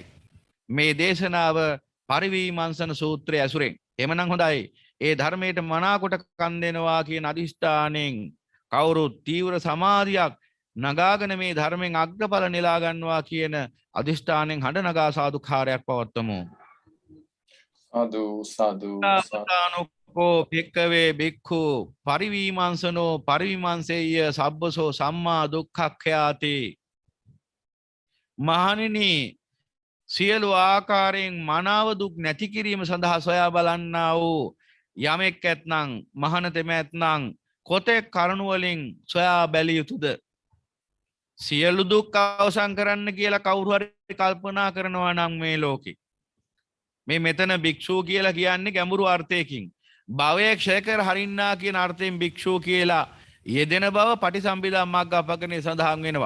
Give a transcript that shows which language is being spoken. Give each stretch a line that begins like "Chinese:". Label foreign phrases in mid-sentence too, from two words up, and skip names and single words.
Sinhala: මේ දේශනාව පරිවිමංසන සූත්‍රය ඇසුරෙන්. එමනම් හොඳයි. ඒ ධර්මයට මනාකොට කන් දෙනවා කියන අදිෂ්ඨාණයෙන් කවුරුත් තීව්‍ර සමාධියක් නගාගෙන මේ ධර්මයෙන් අග්‍රඵල නෙලා ගන්නවා කියන අදිෂ්ඨාණයෙන් හඬ නගා සාදුකාරයක් පවත්වමු. සාදු සාදු
Pali: කෝ භික්ඛවේ භික්ඛු පරිවිමංසනෝ පරිවිමංසෙය්‍ය සබ්බසෝ සම්මා දුක්ඛක්ඛයාති.
Sinhala: මහණෙනි, සියලු ආකාරයෙන් මනාව දුක් නැති කිරීම සඳහා සොයා බලන්නා වූ යමෙක් ඇත්නම් මහණතෙම ඇත්නම් කොතෙක් කරුණ වලින් සොයා බැලිය යුතුද? සියලු දුක් අවසන් කරන්න කියලා කවුරු හරි කල්පනා කරනවා නම් මේ ලෝකේ මේ මෙතන භික්ෂුව කියලා කියන්නේ ගැඹුරු අර්ථයකින් භවයේ ක්ෂය කර හරින්නා කියන අර්ථයෙන් භික්ෂුව කියලා යෙදෙන බව පටිසම්භිදා මග්ග අපගනේ සඳහන් වෙනවා.